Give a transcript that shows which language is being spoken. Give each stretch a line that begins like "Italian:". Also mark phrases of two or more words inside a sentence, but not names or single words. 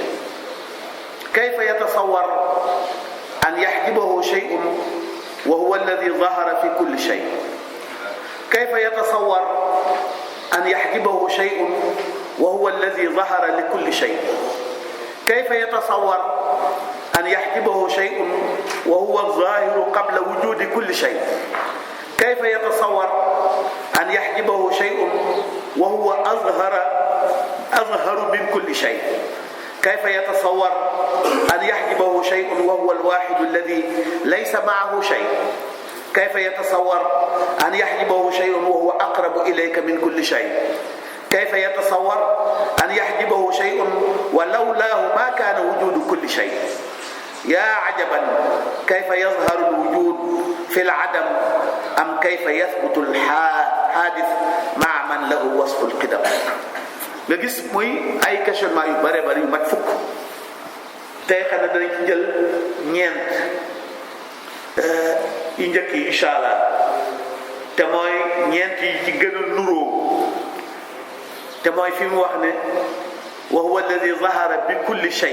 Arabic: كيف يتصور أن يحجبه شيء وهو الذي ظهر في كل شيء. كيف يتصور أن يحجبه شيء وهو الذي ظهر لكل شيء. كيف يتصور أن يحجبه شيء وهو الظاهر قبل وجود كل شيء. كيف يتصور أن يحجبه شيء وهو أظهر من كل شيء. كيف يتصور أن يحجبه شيء وهو الواحد الذي ليس معه شيء. كيف يتصور أن يحجبه شيء وهو أقرب إليك من كل شيء. كيف يتصور أن يحجبه شيء ولولاه ما كان وجود كل شيء. يا عجبا كيف يظهر الوجود في العدم أم كيف يثبت الحادث مع من له وصف القدم.
Wolof: nga gis muy ay questionnement yu bare bari yu mat fukk tey xam ne danañ ci jël ñeent yu njëkk yi
Arabic: إن شاء الله
Wolof: te mooy ñeent yi ci gën a nuroo te mooy fi mu wax ne
Arabic: وهو الذي ظهر بكل شيء.